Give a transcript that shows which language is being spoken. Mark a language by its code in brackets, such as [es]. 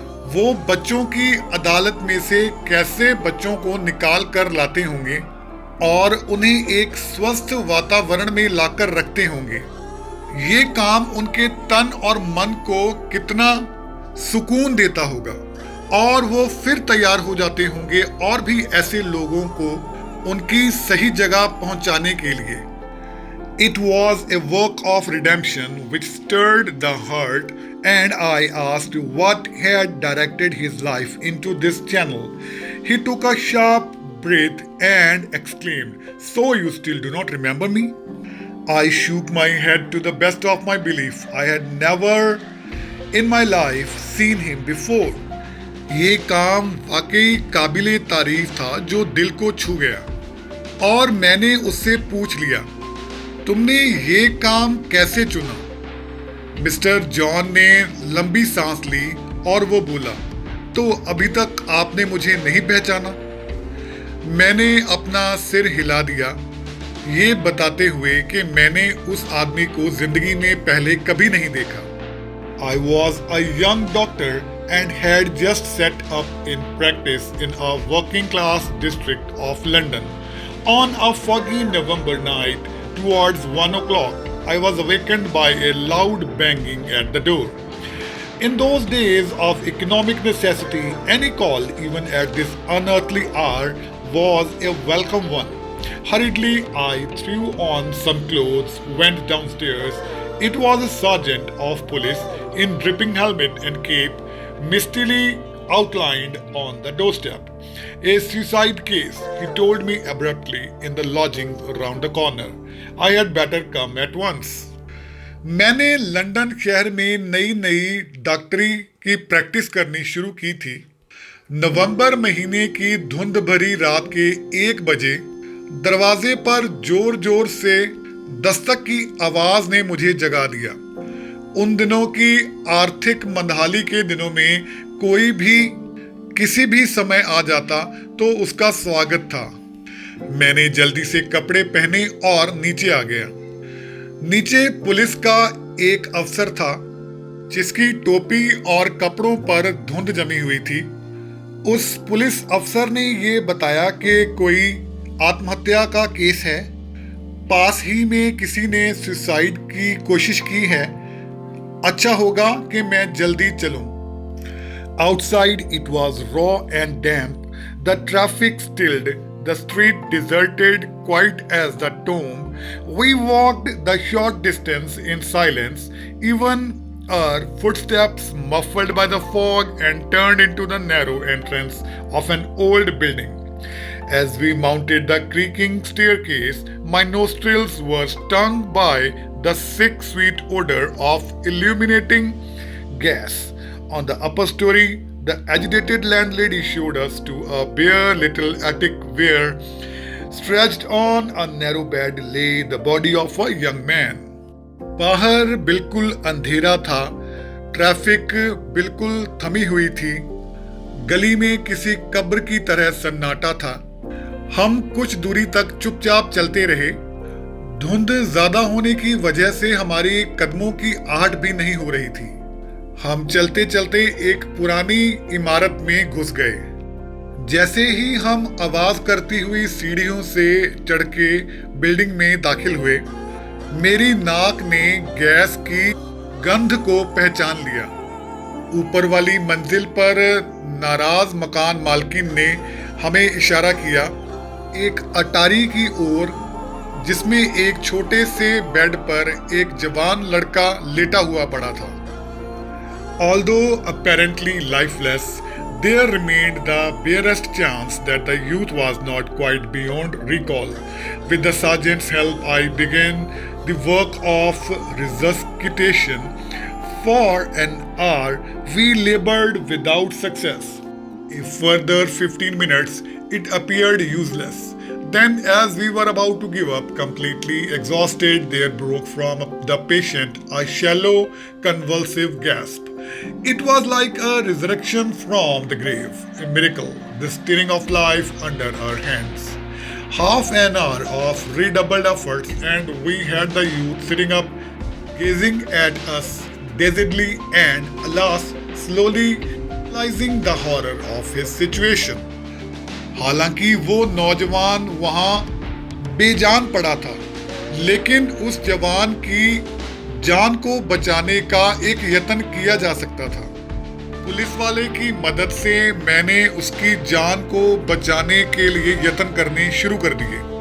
[hi] वो बच्चों की अदालत में से कैसे बच्चों को निकाल कर लाते होंगे और उन्हें एक स्वस्थ वातावरण में लाकर रखते होंगे। ये काम उनके तन और मन को कितना सुकून देता होगा, और वो फिर तैयार हो जाते होंगे और भी ऐसे लोगों को उनकी सही जगह पहुंचाने के लिए। [en] It was a work of redemption which stirred the heart, and I asked what had directed his life into this channel. He took a sharp breath and exclaimed, "So you still do not remember me?" I shook my head to the best of my belief. I had never in my life seen him before. [hi] ये काम वाकई काबिले तारीफ था जो दिल को छू गया, और मैंने उससे पूछ लिया, तुमने ये काम कैसे चुना? मिस्टर जॉन ने लंबी सांस ली और वो बोला, तो अभी तक आपने मुझे नहीं पहचाना? मैंने अपना सिर हिला दिया, ये बताते हुए कि मैंने उस आदमी को जिंदगी में पहले कभी नहीं देखा। [en] I was a young doctor and had just set up in practice in a working class district of London. On a foggy November night, towards 1 o'clock, I was awakened by a loud banging at the door. In those days of economic necessity, any call, even at this unearthly hour, was a welcome one. Hurriedly, I threw on some clothes, went downstairs. It was a sergeant of police in dripping helmet and cape, mistily outlined on the doorstep. A suicide case, he told me abruptly, in the lodging round the corner. I had better come at once. [hi] मैंने London शहर में नई नई डॉक्टरी की practice करनी शुरू की थी। नवंबर महीने की धुंध भरी रात के 1 बजे दरवाजे पर जोर जोर से दस्तक की आवाज ने मुझे जगा दिया। उन दिनों की आर्थिक मंदहाली के दिनों में कोई भी किसी भी समय आ जाता तो उसका स्वागत था। मैंने जल्दी से कपड़े पहने और नीचे आ गया। नीचे पुलिस का एक अफसर था जिसकी टोपी और कपड़ों पर धुंध जमी हुई थी। उस पुलिस अफसर ने ये बताया कि कोई आत्महत्या का केस है, पास ही में किसी ने सुसाइड की कोशिश की है, अच्छा होगा कि मैं जल्दी चलूं। [en] Outside it was raw and damp, the traffic stilled, the street deserted, quiet as the tomb. We walked the short distance in silence, even our footsteps muffled by the fog, and turned into the narrow entrance of an old building. As we mounted the creaking staircase, my nostrils were stung by the sick sweet odor of illuminating gas. On the upper story, the agitated landlady showed us to a bare little attic where, stretched on a narrow bed, lay the body of a young man. [hi] बाहर बिल्कुल अंधेरा था, traffic बिल्कुल थमी हुई थी, गली में किसी कब्र की तरह सन्नाटा था। हम कुछ दूरी तक चुपचाप चलते रहे। धुंध ज्यादा होने की वजह से हमारी कदमों की आहट भी नहीं हो रही थी। हम चलते चलते एक पुरानी इमारत में घुस गए। जैसे ही हम आवाज करती हुई सीढ़ियों से चढ़ के बिल्डिंग में दाखिल हुए, मेरी नाक ने गैस की गंध को पहचान लिया। ऊपर वाली मंजिल पर नाराज मकान मालकिन ने हमें इशारा किया एक अटारी की ओर, जिसमें एक छोटे से बेड पर एक जवान लड़का लेटा हुआ पड़ा था। [en] Although apparently lifeless, there remained the barest chance that the youth was not quite beyond recall. With the sergeant's help, I began the work of resuscitation. For an hour, we labored without success. A further 15 minutes, it appeared useless. Then, as we were about to give up, completely exhausted, there broke from the patient a shallow, convulsive gasp. It was like a resurrection from the grave, a miracle, the stirring of life under our hands. Half an hour of redoubled efforts, and we had the youth sitting up, gazing at us dazedly and, alas, slowly realizing the horror of his situation. [hi] हालांकि वो नौजवान वहां बेजान पड़ा था, लेकिन उस जवान की जान को बचाने का एक यत्न किया जा सकता था। पुलिस वाले की मदद से मैंने उसकी जान को बचाने के लिए यत्न करने शुरू कर दिए।